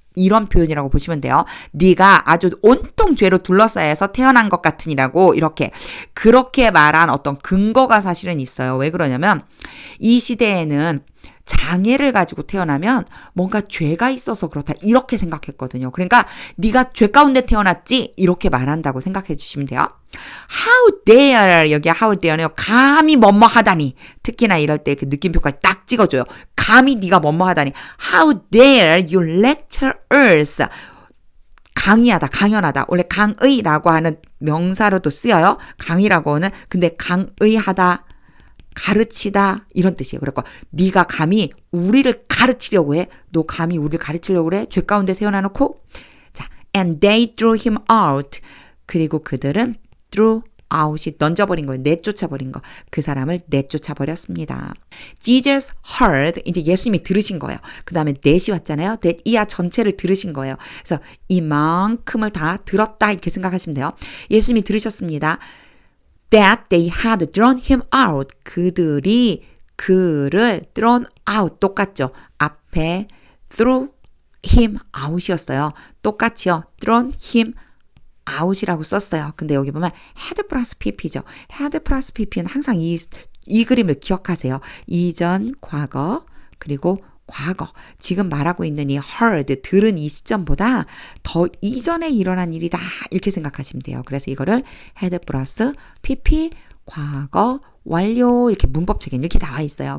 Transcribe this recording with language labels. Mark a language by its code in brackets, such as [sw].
[ko] 이런 표현이라고 보시면 돼요. 네가 아주 온통 죄로 둘러싸여서 태어난 것 같으니라고 이렇게 그렇게 말한 어떤 근거가 사실은 있어요. 왜 그러냐면 이 시대에는 장애를 가지고 태어나면 뭔가 죄가 있어서 그렇다 이렇게 생각했거든요. 그러니까 네가 죄 가운데 태어났지 이렇게 말한다고 생각해 주시면 돼요. How dare 여기 how dare는요. 감히 뭐뭐 하다니. 특히나 이럴 때 그 느낌표까지 딱 찍어줘요. 감히 네가 뭐뭐 하다니. [en] How dare you lecture us. [ko] 강의하다, 강연하다. 원래 강의라고 하는 명사로도 쓰여요. 강의라고는. 근데 강의하다. 가르치다 이런 뜻이에요. 그러니까 네가 감히 우리를 가르치려고 해. 너 감히 우리를 가르치려고 그래. 죄 가운데 태어나놓고. 자, [en] and they threw him out. [ko] 그리고 그들은 threw out이 던져버린 거예요. 내쫓아버린 거. 그 사람을 내쫓아버렸습니다. [en] Jesus heard. [ko] 이제 예수님이 들으신 거예요. 그 다음에 that이 왔잖아요. that 이하 전체를 들으신 거예요. 그래서 이만큼을 다 들었다 이렇게 생각하시면 돼요. 예수님이 들으셨습니다. [en] That they had thrown him out. [ko] 그들이 그를 thrown out. 똑같죠. 앞에 threw him out이었어요. 똑같이요. thrown him out이라고 썼어요. 근데 여기 보면 had 플러스 pp죠. had 플러스 pp는 항상 이 그림을 기억하세요. 이전, 과거, 그리고 과거. 지금 말하고 있는 이 heard, 들은 이 시점보다 더 이전에 일어난 일이다. 이렇게 생각하시면 돼요. 그래서 이거를 had 플러스 pp, 과거, 완료 이렇게 문법책에 이렇게 나와 있어요.